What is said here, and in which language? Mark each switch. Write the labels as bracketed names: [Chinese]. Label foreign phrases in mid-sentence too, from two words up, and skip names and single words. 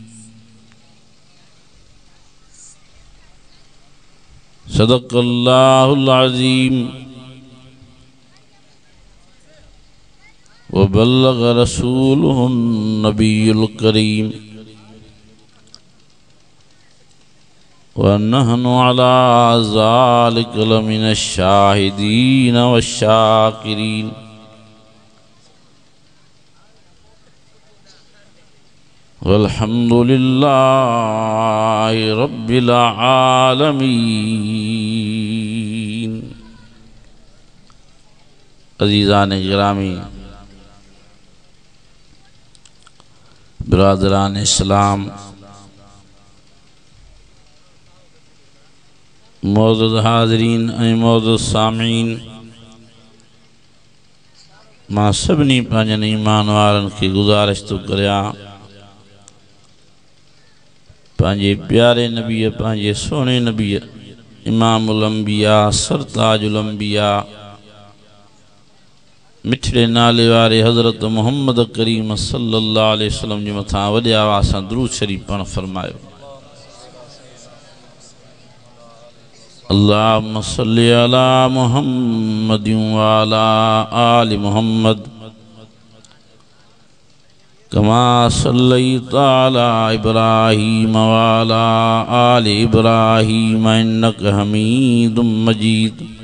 [Arabic] صدق الله العظيم وبلغ رسوله النبي الكريم ونحن على ذلك لمن الشاهدين والشاكرين. والحمد لله رب العالمين. [Sindhi] अज़ीज़ान गिरामी, बिरादरान इस्लाम, मौजूद हाज़रीन ऐं मौजूद सामीन, मां सभिनी पंहिंजनि ईमान वारनि खे गुज़ारिश थो करियां पंहिंजे प्यारे नबीअ, पंहिंजे सोणे नबीअ, इमामुल अंबिया सरताजुल अंबिया, मिठड़े नाले वारे हज़रत मुहम्मद करीम [Arabic] صلى الله عليه وسلم [Sindhi] जे मथां वॾे आवाज़ सां दुरूद शरीफ़ पढ़णु फरमायो। [Arabic] اللهم صل على محمد وعلى آل محمد كما صليت على إبراهيم وعلى آل إبراهيم إنك حميد مجيد.